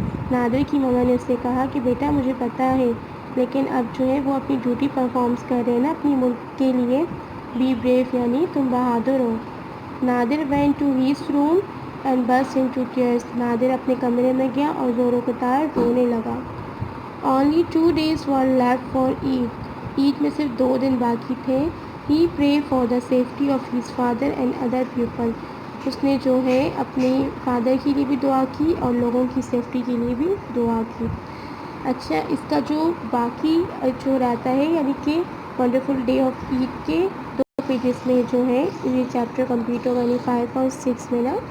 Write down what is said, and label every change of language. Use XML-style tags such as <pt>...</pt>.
<ur>نادر کی مما نے اس سے کہا کہ بیٹا مجھے پتہ ہے لیکن اب جو ہے وہ اپنی ڈیوٹی پرفارمس کر رہے ہیں نا اپنی ملک کے لیے.</ur> <en>be brave</en> <ur>یعنی تم بہادر ہو.</ur> <en>Nadir went to his room and burst into tears.</en> <ur>نادر اپنے کمرے میں گیا اور زور و قطار رونے لگا.</ur> <en>Only 2 days were left for Eid.</en> <ur>عید میں صرف 2 دن باقی تھے.</ur> <en>He prayed for the safety of his father and other people.</en> <ur>اس نے جو ہے اپنے فادر کے لیے بھی دعا کی اور لوگوں کی سیفٹی کے لیے بھی دعا کی. اچھا, اس کا جو باقی جو رہتا ہے یعنی کہ ونڈرفل ڈے آف عید کے 2 پیجز میں جو ہے یہ چیپٹر کمپلیٹ ہوگا یعنی 5 اور 6 میں نا.</ur>